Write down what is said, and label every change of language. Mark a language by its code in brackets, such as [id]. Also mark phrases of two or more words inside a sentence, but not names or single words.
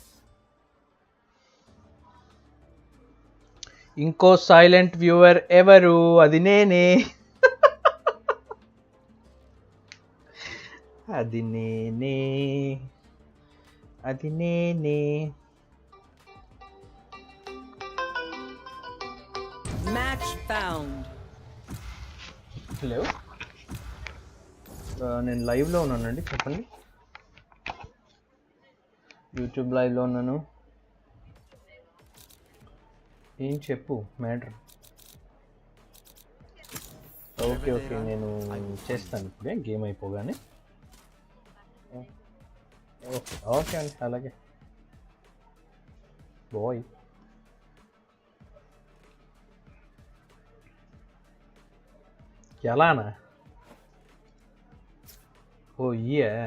[te] ఇంకో [en] silent viewer [te] ఎవరు? అది నేనే. అది నేనే. [en] Match found. [te] Hello. నేను లైవ్లో ఉన్నానండి, చెప్పండి. యూట్యూబ్ లైవ్లో ఉన్నాను. ఏం చెప్పు మ్యాటర్. [en] okay okay, [te] నేను చేస్తాను ఇప్పుడే గేమ్ అయిపోగానే. [en] okay okay [te] అండి, అలాగే బాయ్. ఎలానా? [hi] ओ ये है।